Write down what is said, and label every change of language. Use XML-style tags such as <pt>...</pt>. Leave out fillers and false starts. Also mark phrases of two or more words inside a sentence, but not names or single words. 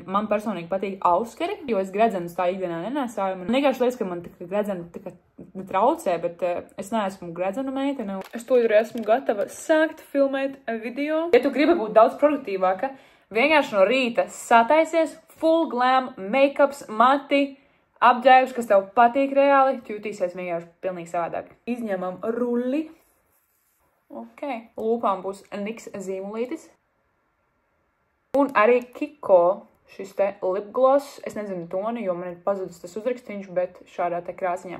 <lv>Man personīgi patīk auskari, jo es gredzenus tā ikdienā nenēsāju. Man vienkārši liekas, ka man gredzeni netraucē, bet es neesmu gredzenu meitene. Es to arī esmu gatava sākt filmēt video. Ja tu gribi būt daudz produktīvāka, vienkārši no rīta sataisies,</lv> <en>full glam, make-ups,</en> <lv>mati, apģērbs, kas tev patīk reāli, tu jutīsies vienkārši pilnīgi savādāk. Izņemam rulli. Ok. Lūpām būs NYX zīmolītis. Un arī Kiko šis te</lv> <en>lip gloss.</en> <lv>Es nezinu toni, jo man ir pazudis tas uzrakstīņš, bet šādā te krāsiņā.</lv>